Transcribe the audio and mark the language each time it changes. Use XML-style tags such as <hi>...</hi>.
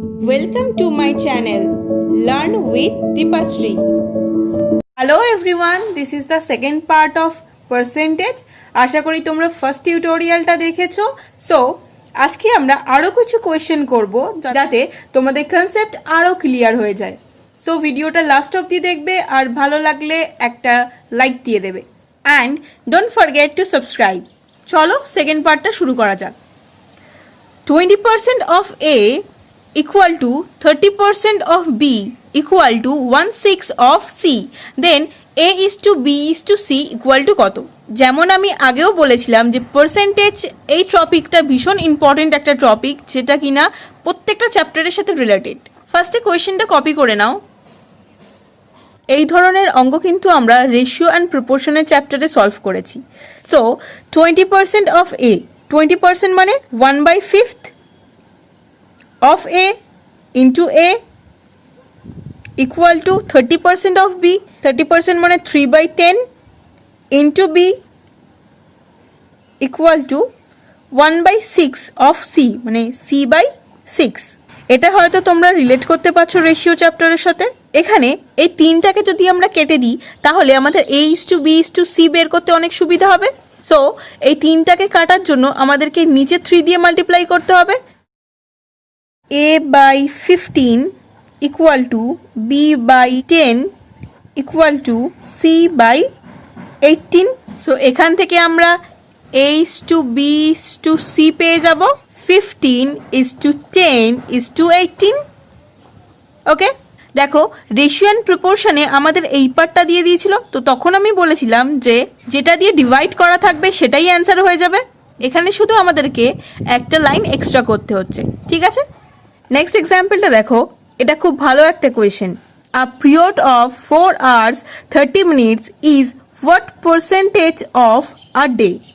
<en>Welcome to my channel Learn with Deepashree. Hello everyone, this is the second part of percentage.</en> <bn>আশা করি তোমরা first টিউটোরিয়ালটা দেখেছো। So আজকে আমরা আরো কিছু কোয়েশ্চেন করব যাতে তোমাদের কনসেপ্ট আরো ক্লিয়ার হয়ে যায়। সো ভিডিওটা লাস্ট অবধি দেখবে আর ভালো লাগলে একটা লাইক দিয়ে দেবে</bn> <en>And don't forget to subscribe.</en> <bn>চলো সেকেন্ড পার্টটা শুরু করা যাক।</bn> <en>20% of A equal to 30% of B equal to 1/6 of C, then A is to B is to C equal to</en> <bn>কত? যেমন আমি আগেও বলেছিলাম যে পার্সেন্টেজ এই টপিকটা ভীষণ ইম্পর্টেন্ট একটা টপিক, যেটা কিনা প্রত্যেকটা চ্যাপ্টারের সাথে রিলেটেড। ফার্স্টে কোয়েশ্চেনটা কপি করে নাও। এই ধরনের অঙ্ক কিন্তু আমরা রেশিও অ্যান্ড প্রপোর্শনের চ্যাপ্টারে সলভ করেছি।</bn> <en>So 20% of A, 20% মানে 1/5 of A into A equal to 30% of B, 30% মানে 3/10 into B equal to 1/6 of C মানে C/6।</en> <bn>এটা হয়তো তোমরা রিলেট করতে পারছো রেশিও চ্যাপ্টারের সাথে। এখানে এই তিনটাকে যদি আমরা কেটে দিই তাহলে আমাদের</bn> <en>A is to B is to C</en> <bn>বের করতে অনেক সুবিধা হবে। সো এই তিনটাকে কাটার জন্য আমাদেরকে নিচে 3 দিয়ে মাল্টিপ্লাই করতে হবে।</bn> <en>A/15 equal to B/10 equal to C/18।</en> <bn>So এখান থেকে আমরা</bn> <en>A is to B is to C</en> <bn>পেয়ে যাব</bn> <en>15 is to 10 is to 18।</en> <bn>ওকে, দেখো রেশিও অ্যান্ড প্রপোর্শনে আমাদের এই পার্টটা দিয়ে দিয়েছিল, তো তখন আমি বলেছিলাম যে যেটা দিয়ে ডিভাইড করা থাকবে সেটাই অ্যান্সার হয়ে যাবে। এখানে শুধু আমাদেরকে একটা লাইন এক্সট্রা করতে হচ্ছে, ঠিক আছে। নেক্সট এক্সাম্পলটা দেখো, এটা খুব ভালো একটা question.</bn> <en>A period of 4 hours 30 minutes is what percentage of a day?</en>